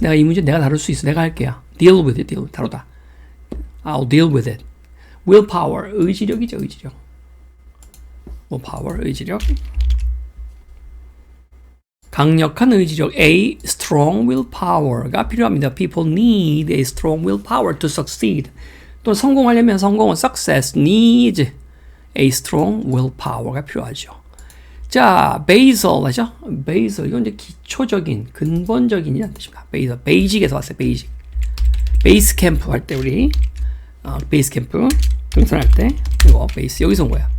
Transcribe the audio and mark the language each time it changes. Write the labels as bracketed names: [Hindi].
[Korean] 내가 이 문제 내가 다룰 수 있어. 내가 할게요. [English] deal with it. 다루다. I'll deal with it. willpower. [Korean] 의지력이죠. 의지력. [English] willpower. 의지력. [Korean] 강력한 의지력, [English] a strong willpower [Korean] 가 필요합니다. [English] People need a strong willpower to succeed. [Korean] 또 성공하려면 성공은 [English] success needs a strong willpower가 필요하죠. [Korean] 자, basal 하죠? basal 이건 이제 기초적인, 근본적인이라는 뜻입니다. basal, 베이직에서 왔어요. 베이직. 베이스 캠프 할 때 우리 베이스 캠프 등산할 때 이거 베이스 여기서 온 거야.